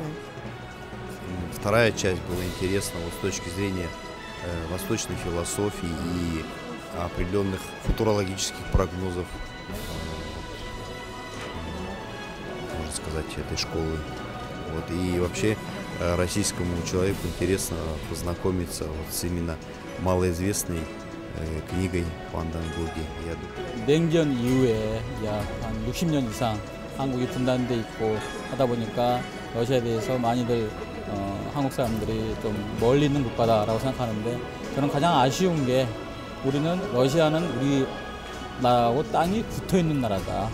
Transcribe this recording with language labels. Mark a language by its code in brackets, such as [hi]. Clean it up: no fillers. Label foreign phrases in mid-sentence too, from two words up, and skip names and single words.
[ru] Вторая часть была интересна вот с точки зрения восточной философии и определенных футурологических прогнозов, можно сказать, этой школы. Вот. И вообще российскому человеку интересно познакомиться вот с именно малоизвестной книгой [ko] 판단국이 이야기. 냉전 이후에 약 한 60년 이상 한국이 분단돼 있고 하다 보니까 러시아에 대해서 많이들 한국 사람들이 좀 멀리 있는 국가다라고 생각하는데, 저는 가장 아쉬운 게 우리는 러시아는 우리 나라하고 땅이 붙어 있는 나라다.